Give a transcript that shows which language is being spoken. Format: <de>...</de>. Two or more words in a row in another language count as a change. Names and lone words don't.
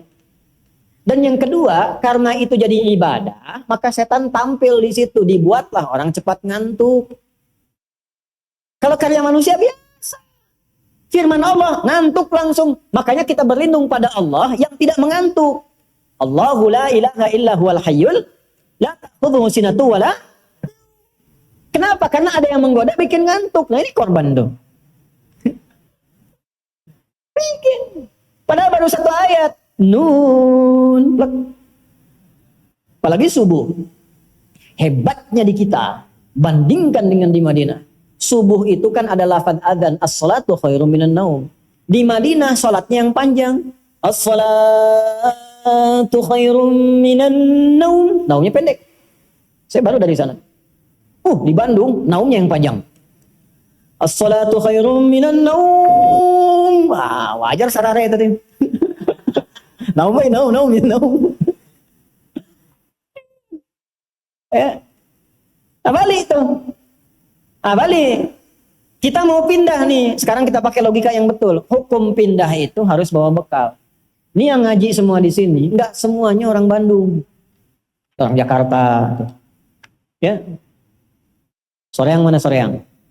<id>Dan yang kedua, karena itu jadi ibadah, maka setan tampil di situ, dibuatlah orang cepat ngantuk. Kalau karya manusia biasa. Firman Allah, ngantuk langsung. Makanya kita berlindung pada Allah yang tidak mengantuk.</id> <ar>الله لا إله إلا هو الحي لا تأخذه سنة ولا.</ar> <id>Kenapa? Karena ada yang menggoda bikin ngantuk. Nah ini korban dong. Bikin. Padahal baru 1 ayat. Nun. Apalagi subuh. Hebatnya di kita. Bandingkan dengan di Madinah. Subuh itu kan ada lafaz adzan,</id> <ar>الصلاة خير من النوم.</ar> <id>Di Madinah salatnya yang panjang.</id> <ar>الصلاة خير من النوم.</ar> <id>Naumnya pendek. Saya baru dari sana. Di Bandung naumnya yang panjang.</id> <ar>الصلاة خير من النوم.</ar> <id>Wajar sarare tadi. Naum. Balik tuh. Balik. Kita mau pindah nih. Sekarang kita pakai logika yang betul. Hukum pindah itu harus bawa bekal. Ini yang ngaji semua di sini. Enggak semuanya orang Bandung. Orang Jakarta. Ya. Soreang mana Soreang?</id>